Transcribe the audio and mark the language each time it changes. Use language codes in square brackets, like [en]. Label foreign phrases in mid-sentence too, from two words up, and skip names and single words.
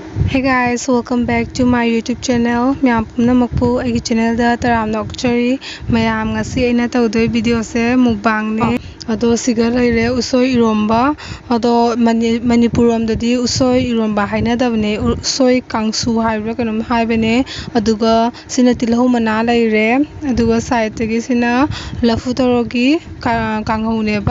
[en] Hey guys, welcome back to my YouTube channel. [mni] Myam pumna makpu agi channel da taram nokchari. Mayam ngasi aina tawdoi video se mukbang ne. Ado siga laire usoi iromba. Ado Manipuram dadi usoi iromba haina dabne usoi kangsu haibra kanam haibane. Aduga sina tilhu mana laire. Aduga side tagi sina lafu torogi kanghu ne ba.